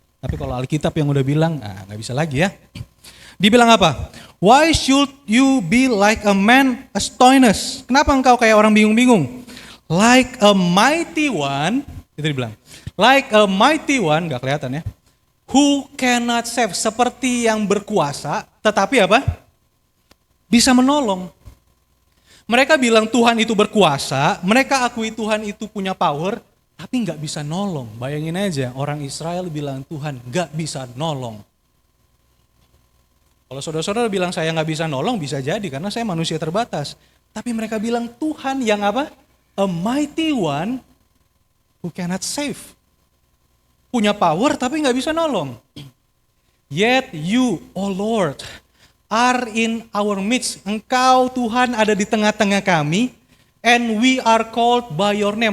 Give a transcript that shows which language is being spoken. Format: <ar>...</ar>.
<id>Tapi kalau Alkitab yang udah bilang, nggak bisa lagi ya. Dibilang apa?</id> <en>Why should you be like a man astonished?</en> <id>Kenapa engkau kayak orang bingung-bingung?</id> <en>Like a mighty one,</en> <id>itu dibilang.</id> <en>Like a mighty one,</en> <id>nggak kelihatan ya.</id> <en>Who cannot save,</en> <id>seperti yang berkuasa, tetapi apa? Bisa menolong. Mereka bilang Tuhan itu berkuasa, mereka akui Tuhan itu punya power, tapi nggak bisa nolong. Bayangin aja, orang Israel bilang Tuhan nggak bisa nolong. Kalau saudara-saudara bilang saya nggak bisa nolong, bisa jadi karena saya manusia terbatas. Tapi mereka bilang Tuhan yang apa?</id> <en>A mighty one who cannot save.</en> <id>Punya power tapi nggak bisa nolong.</id> <en>Yet you, oh Lord, are in our midst.</en> <id>Engkau Tuhan ada di tengah-tengah kami.</id> <en>And we are called by your name.</en>